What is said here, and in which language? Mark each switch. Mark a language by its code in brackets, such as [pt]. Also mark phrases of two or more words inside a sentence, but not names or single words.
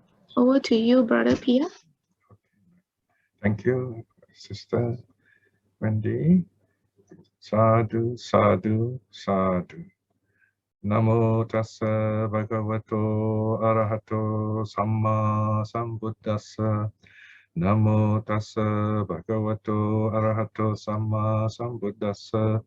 [en] Over to you, Brother Piya. Thank you, Sister Wendy. [pi] Sadhu, sadhu, sadhu. Namo tassa bhagavato arahato samma sambuddhassa. Namo tassa bhagavato arahato samma sambuddhassa.